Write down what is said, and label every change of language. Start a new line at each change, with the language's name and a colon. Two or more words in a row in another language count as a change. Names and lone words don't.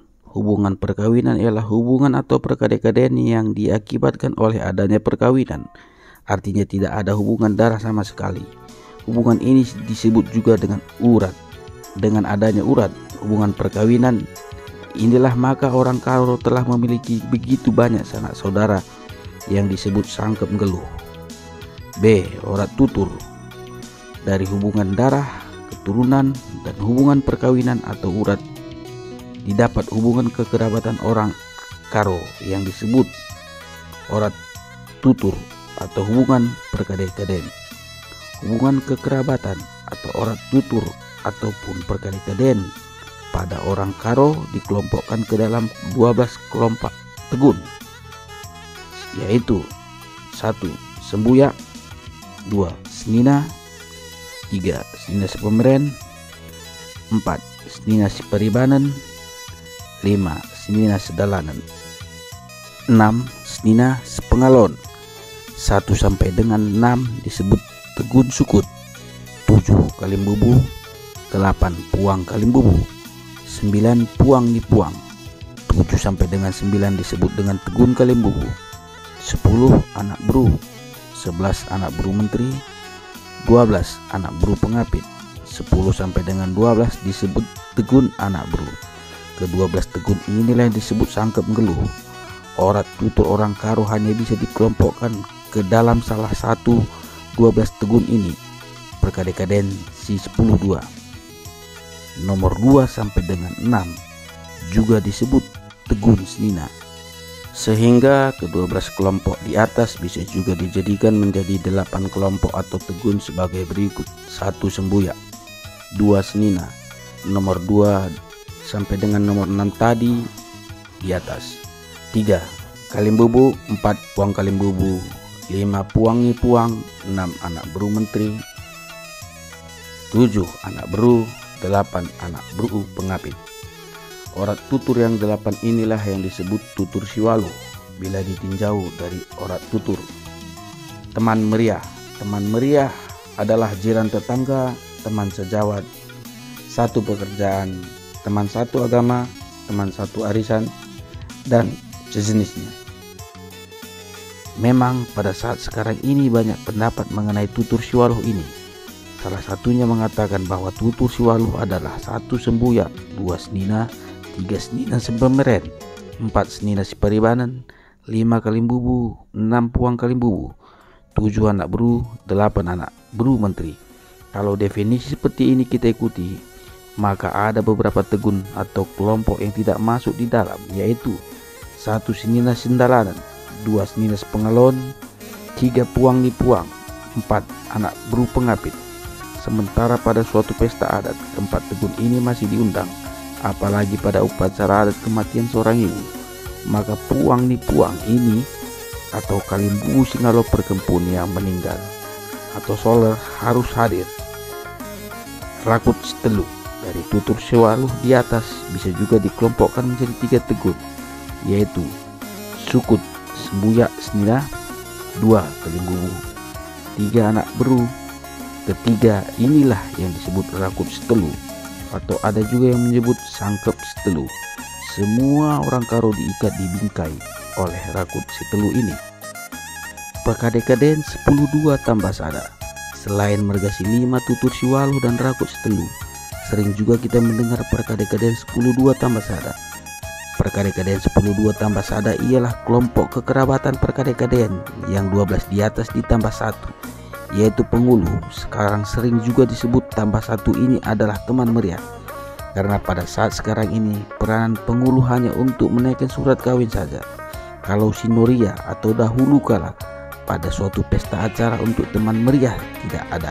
Indonesian: Hubungan perkawinan ialah hubungan atau perkade-kadean yang diakibatkan oleh adanya perkawinan. Artinya tidak ada hubungan darah sama sekali. Hubungan ini disebut juga dengan urat. Dengan adanya urat, hubungan perkawinan inilah maka orang Karo telah memiliki begitu banyak sanak saudara yang disebut sangkep geluh. B. Orat tutur, dari hubungan darah, keturunan, dan hubungan perkawinan atau urat didapat hubungan kekerabatan orang Karo yang disebut orat tutur atau hubungan perkade-kadean. Hubungan kekerabatan atau orat tutur ataupun perkade-kadean pada orang Karo dikelompokkan ke dalam 12 kelompok tegun, yaitu 1. Sembuyak, 2. Senina, 3. Senina sepemeren, 4. Senina seperibanan, 5. Senina sedalanan, 6. Senina sepengalon. 1 sampai dengan 6 disebut tegun sukut. 7. Kalimbubu. 8. Puang kalimbubu. 9. Puang ni puang. 7 sampai dengan 9 disebut dengan tegun kalimbubu. 10. Anak bru. 11. Anak bru menteri. 12. Anak bru pengapit. 10 sampai dengan 12 disebut tegun anak bru. Ke-12 tegun inilah yang disebut sangkep ngeluh. Orat tutur orang karo hanya bisa dikelompokkan ke dalam salah satu 12 tegun ini. Perkadekaden si 10-2. Nomor 2 sampai dengan 6 juga disebut tegun senina. Sehingga ke-12 kelompok di atas bisa juga dijadikan menjadi 8 kelompok atau tegun sebagai berikut. 1 sembuyak, 2 senina, nomor 2 sampai dengan nomor 6 tadi di atas. 3 kalimbubu, 4 puang kalimbubu, 5 puang ni puang, 6 anak bru menteri, 7 anak bru, 8 anak bru pengapit. Orat tutur yang 8 inilah yang disebut tutur siwaluh bila ditinjau dari orat tutur. Teman meriah. Teman meriah adalah jiran tetangga, teman sejawat, satu pekerjaan, teman satu agama, teman satu arisan, dan sejenisnya. Memang pada saat sekarang ini banyak pendapat mengenai tutur siwaluh ini. Salah satunya mengatakan bahwa tutur siwaluh adalah 1 sembuyak, 2 senina, 3 senina sepemeren, 4 senina separibanan, 5 kalimbubu, 6 puang kalimbubu, 7 anak bru, 8 anak bru menteri. Kalau definisi seperti ini kita ikuti, maka ada beberapa tegun atau kelompok yang tidak masuk di dalam, yaitu 1 senina sendalanan, 2 senina sepengalon, 3 puang ni puang, 4 anak bru pengapit. Sementara pada suatu pesta adat, keempat tegun ini masih diundang, apalagi pada upacara adat kematian seorang ibu, maka puang ni puang ini atau kalimbubu singalo perkempun yang meninggal atau soler harus hadir. Rakut setelu dari tutur siwaluh di atas bisa juga dikelompokkan menjadi 3 tegun, yaitu sukut, sembuyak, senina, 2 kalimbubu, 3 anak beru. Ketiga inilah yang disebut rakut setelu, atau ada juga yang menyebut sangkep setelu. Semua orang karo diikat di bingkai oleh rakut setelu ini. Perkadekaden 10-2 tambah sada. Selain mergasi 5 tutur siwaluh dan rakut setelu, sering juga kita mendengar perkadekaden 10-2 tambah sada. Perkadekaden 10-2 tambah sada ialah kelompok kekerabatan perkadekaden yang 12 di atas ditambah 1, yaitu penguluh. Sekarang sering juga disebut tambah 1 ini adalah teman meriah, karena pada saat sekarang ini peranan penguluh hanya untuk menaikkan surat kawin saja. Kalau sinoria atau dahulu kala pada suatu pesta acara untuk teman meriah tidak ada.